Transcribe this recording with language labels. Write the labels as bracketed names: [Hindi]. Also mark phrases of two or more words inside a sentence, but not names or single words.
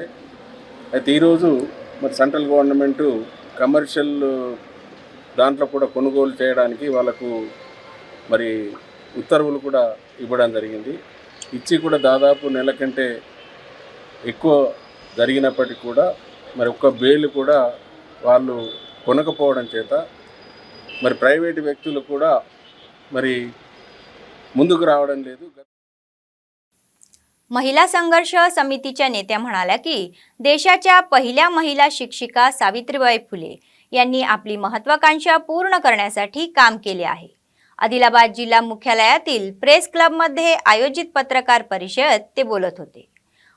[Telugu] అయితే ఈరోజు మరి [English] central government [Telugu] కమర్షియల్ దాంట్లో కూడా కొనుగోలు చేయడానికి వాళ్ళకు మరి ఉత్తర్వులు కూడా ఇవ్వడం జరిగింది. ఇచ్చి కూడా దాదాపు నెల కంటే ఎక్కువ జరిగినప్పటికీ కూడా మరి ఒక్క బేలు కూడా వాళ్ళు కొనకపోవడం చేత మరి ప్రైవేటు వ్యక్తులు కూడా మరి ముందుకు రావడం లేదు. [Marathi] महिला संघर्ष समितीच्या नेत्या म्हणाल्या की देशाच्या पहिल्या महिला शिक्षिका सावित्रीबाई फुले यांनी आपली महत्त्वाकांक्षा पूर्ण करण्यासाठी काम केले आहे. आदिलाबाद जिल्हा मुख्यालयातील प्रेस क्लबमध्ये आयोजित पत्रकार परिषदेत ते बोलत होते.